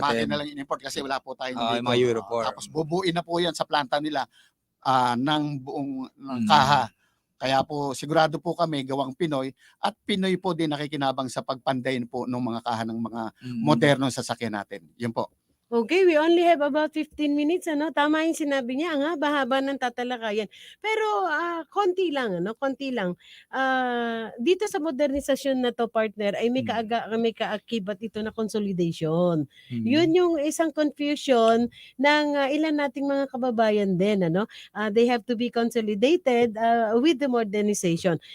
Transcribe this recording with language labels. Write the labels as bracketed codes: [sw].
[tl] Makina lang in-import kasi wala po tayong dito. Yung mga Euro 4. Tapos bubuin na po yan sa planta nila ng buong kaha. Kaya po sigurado po kami gawang Pinoy at Pinoy po din nakikinabang sa pagpandayin po ng mga kaha ng mga modernong sasakyan natin. Yun po. [en] Okay, we only have about 15 minutes, ano? [tl] Tama yung sinabi niya, ang haba-haba ng tatalakayan. Pero konti lang, ano? Konti lang. Dito sa modernisasyon na to, partner, ay may kaakibat ito na consolidation. Yun yung isang confusion ng ilan nating mga kababayan din, ano? [en] They have to be consolidated with the modernization.